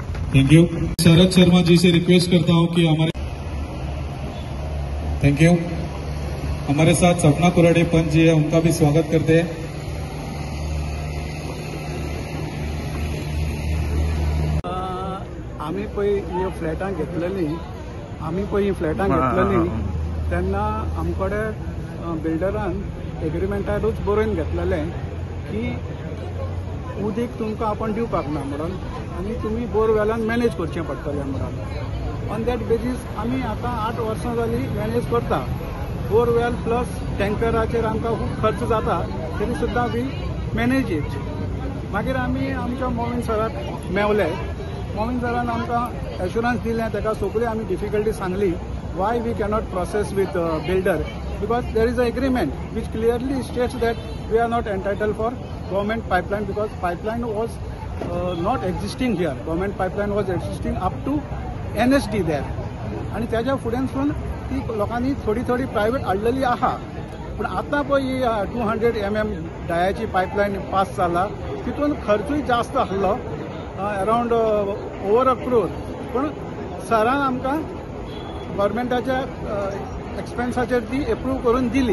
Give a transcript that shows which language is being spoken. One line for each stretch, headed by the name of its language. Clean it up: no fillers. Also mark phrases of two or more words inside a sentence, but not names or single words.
English: thank you.
Hindi: शरद शर्मा जी से रिक्वेस्ट करता हूं कि हमारे
English: thank you.
Hindi: हमारे साथ सपना कुराडे पंच जी है, उनका भी स्वागत करते हैं।
Konkani: आम्ही पळय फ्लॅटां घेतलेली तेन्ना आमकडे बिल्डरान एग्रीमेंटारूच बरोवन घेतलेलें की उदीक तुमकां आपण दिवपाक ना म्हणून आनी तुमी बोरवेलान मॅनेज करचें पडटलें म्हणून
English: on that basis
Konkani: आमी आतां 8 वर्सां जालीं मॅनेज करता। बोरवेल प्लस टँकराचेर आमकां खूब खर्च जाता, तरी सुद्दां
English: we manage it.
Konkani: मागीर आमी आमच्या मोविन सराक मेवले। मोविन सरान आमकां एश्युरन्स दिलें, ताका सगळी आमी डिफिकल्टी सांगली
English: why we cannot process with builder because there is an agreement which clearly states that we are not entitled for government pipeline because pipeline was not existing here. Government pipeline was existing up to NSD there.
Konkani: आणि त्याच्या फुड्यानसून ती लोकांनी थोडी प्रायव्हेट हाडलेली आहा, पण आता पळय 200 mm डायाची पायपलायन पास जाला, तितून खर्चूय जास्त आसलो,
English: around over
Konkani: $1 crore। पण सरान आमकां गव्हर्मेंटाच्या एक्सपेन्साचेर ती एप्रूव करून दिली।